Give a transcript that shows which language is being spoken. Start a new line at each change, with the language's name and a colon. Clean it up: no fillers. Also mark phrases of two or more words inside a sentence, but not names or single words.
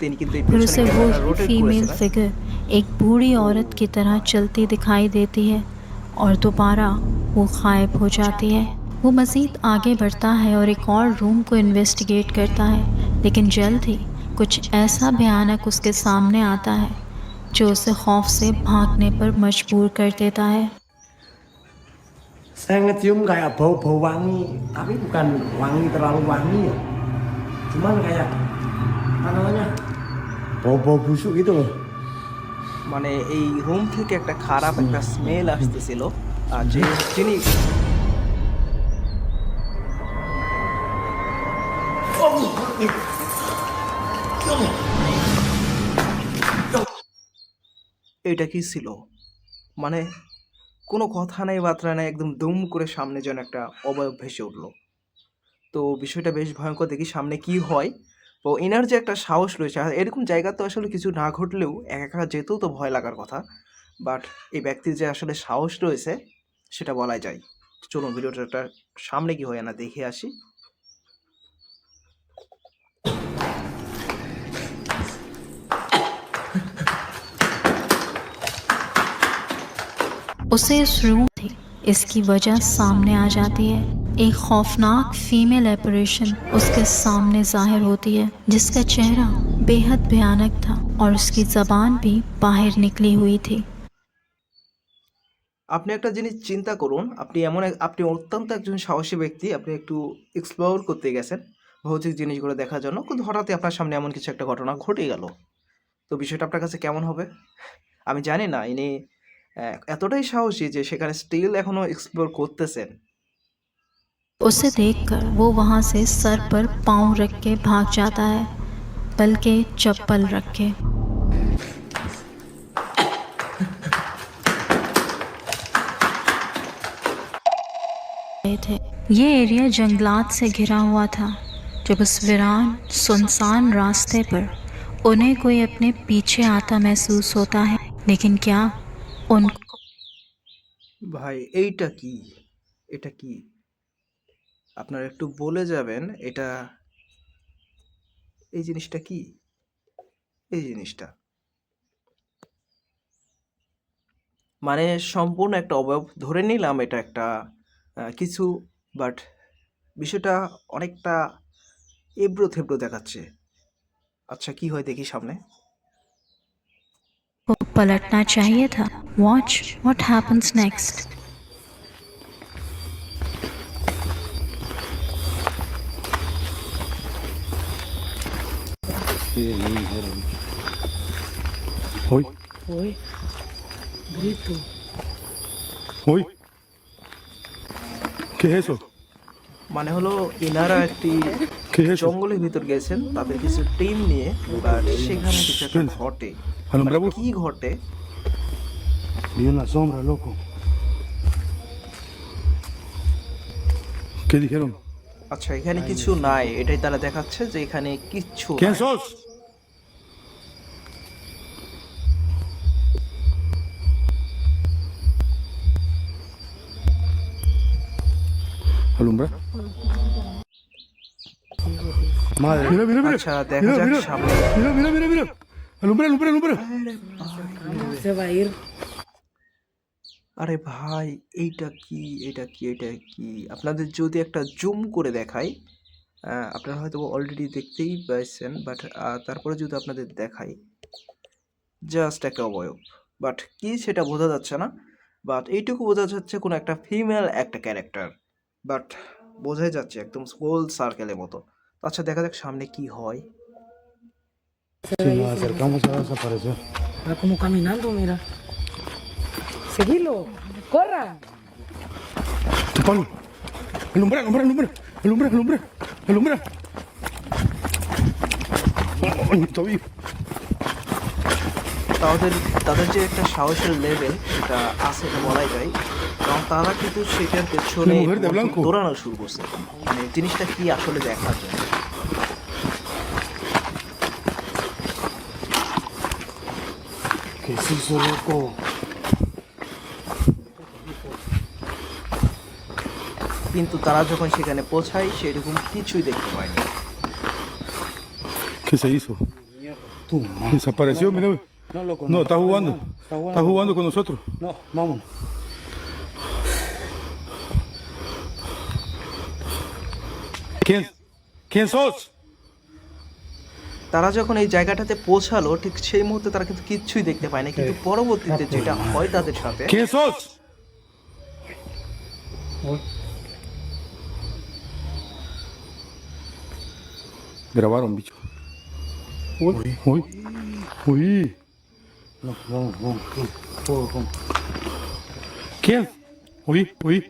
Urdu: پھر اسے وہ
English: female figure
Urdu: ایک بوڑھی عورت کی طرح چلتی دکھائی دیتی ہے اور دوبارہ وہ غائب ہو جاتی ہے. وہ مزید آگے بڑھتا ہے اور ایک اور روم کو انویسٹیگیٹ کرتا ہے، لیکن جلد ہی کچھ ایسا بھیانک اس کے سامنے آتا ہے جو اسے خوف سے بھاگنے پر مجبور کر دیتا ہے.
Indonesian: Saya ngecium kayak bau-bau wangi, tapi bukan wangi terlalu wangi ya. Cuman kayak apa namanya? Bau-bau busuk gitu loh.
Bangla: মানে এই রুম থেকে একটা খারাপ একটা স্মেল আসতেছিল। আর যিনি এটা কি ছিল, মানে কোনো কথা নাই বার্তা নাই, একদম দুম করে সামনে যেন একটা অবয়ব ভেসে উঠলো। তো বিষয়টা বেশ ভয়ঙ্কর, দেখি সামনে কি হয়। তো এনার যে একটা সাহস রয়েছে, আর এরকম জায়গা তো আসলে কিছু না ঘটলেও একা একা যেতেও তো ভয় লাগার কথা। বাট এই ব্যক্তির যে আসলে সাহস রয়েছে সেটা বলাই যায়। চলুন ভিডিওটা সামনে কি হয় না দেখে আসি।
Urdu: اسے اس روم تھی اس کی وجہ سامنے آ جاتی ہے. ایک خوفناک
English: female apparition
Urdu: اس کے سامنے ظاہر ہوتی ہے جس کا چہرہ بے حد بھیانک تھا اور اس کی زبان بھی باہر نکلی ہوئی تھی.
Bangla: আপনি একটা জিনিস চিন্তা করুন, আপনি অত্যন্ত একজন সাহসী ব্যক্তি, আপনি একটু এক্সপ্লোর করতে গেছেন ভৌতিক জিনিসগুলো দেখার জন্য, কিন্তু হঠাৎই আপনার সামনে এমন কিছু একটা ঘটনা ঘটে গেল। তো বিষয়টা আপনার কাছে কেমন হবে আমি জানি না। ইনি এতটাই সাহসী যে সেখানে স্টিল এখনো এক্সপ্লোর করতেছেন।
Urdu: اسے دیکھ کر وہ وہاں سے سر پر پاؤں رکھ کے بھاگ جاتا ہے، بلکہ چپل رکھ کے. تھے یہ ایریا جنگلات سے گھرا ہوا تھا. جب اس ویران سنسان راستے پر انہیں کوئی اپنے پیچھے آتا محسوس ہوتا ہے، لیکن کیا ان کو
Bangla: ভাই এইটা কি? এটা কি? আপনারা একটু বলে যাবেন এটা এই জিনিসটা কি? এই জিনিসটা মানে সম্পূর্ণ একটা অবয়ব ধরে নিলাম এটা একটা কিছু, বাট বিষয়টা অনেকটা এবড়ো থেবড়ো দেখাচ্ছে। আচ্ছা কি হয় দেখি সামনে।
Urdu: پلٹنا چاہیے تھا.
English: Watch what happens next.
Spanish: Hoy, Oi, grito. hoy. ¿Qué es eso?
Bangla: মানে হলো এনারা একটি
Spanish: ¿Qué es eso?
Bangla: জঙ্গলের ভিতর গেছেন তাদের কিছু টিম নিয়ে, বাট সেখানে কিছু একটা ঘটে।
Spanish: Alumbramos.
Bangla: কি ঘটে?
Spanish: Vi una sombra, loco. ¿Qué dijeron?
Bangla: আচ্ছা এখানে কিছু নাই, এটাই তারা দেখাচ্ছে যে এখানে কিচ্ছু
Spanish: ¿Quién
Bangla: নাই।
Spanish: sos? Alumbra. Madre. Mira, mira, mira.
Bangla: আচ্ছা দেখা যাক সামনে।
Spanish: Mira, mira, mira, mira. Alumbra, alumbra, alumbra. Se va a ir.
Bangla: আরে ভাই এইটা কি? এটা কি? এটা কি? আপনাদের যদি একটা জুম করে দেখাই, আপনারা হয়তো অলরেডি দেখতেই পাইছেন, বাট তারপরে যদি আপনাদের দেখাই, জাস্ট একটা অবয়ব, বাট কি সেটা বোঝা যাচ্ছে না। বাট এইটুকু বোঝা যাচ্ছে কোনো একটা ফিমেল একটা ক্যারেক্টার, বাট বোঝাই যাচ্ছে একদম গোল সার্কেলের মতো। আচ্ছা দেখা যাক সামনে কি হয়।
Spanish: Si nos acercamos se va a desaparecer. Va como caminando, mira. Seguilo. Corra. Pablo. Alumbra, alumbra, alumbra. Alumbra, alumbra. Alumbra. Ay, está vivo.
Bangla: তাদের তাদের যে একটা সাহসের লেভেল সেটা আছে এটা বলাই যায়, কারণ তারা কিন্তু সেটার পেছনে
Spanish: La mujer de blanco.
Bangla: দৌড়ানো শুরু করছে, মানে জিনিসটা কি আসলে দেখার জন্য।
Spanish: ¿Qué es eso, loco?
Bangla: কিন্তু তারা যখন সেখানে পৌঁছায় সেরকম কিছুই দেখতে পায়নি।
Spanish: ¿Qué se hizo? Desapareció, mira. No, loco. No, está jugando. jugando. Está jugando con nosotros. No, vámonos. ¿Quién? ¿Quién sos?
Bangla: তারা যখন এই জায়গাটাতে পৌঁছালো ঠিক সেই মুহূর্তে তারা কিন্তু কিচ্ছুই দেখতে পায় না, কিন্তু পরবর্তীতে যেটা হয় তাদের সাথে,
Spanish: ¿Quién sos? Grabaron, bicho. Uy, uy, uy. No, vamos, vamos. Todo, vamos. ¿Quién? Uy, uy.